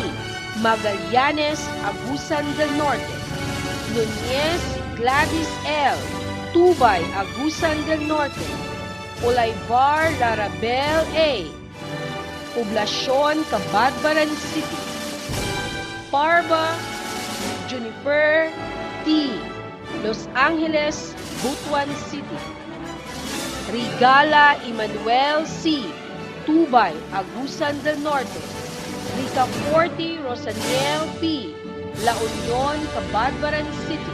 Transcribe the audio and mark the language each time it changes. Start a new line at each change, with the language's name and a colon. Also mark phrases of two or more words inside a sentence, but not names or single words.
Filipino: Magallanes, Agusan del Norte. Nunez Gladys L. Tubay, Agusan del Norte. Olaybar Larabel A. Poblasyon, Cabadbaran City. Parva Juniper T. Los Angeles, Butuan City. Rigala Emmanuel C. Tubay, Agusan del Norte. Rica Forti Rosaniel P. La Union, Cabadbaran City.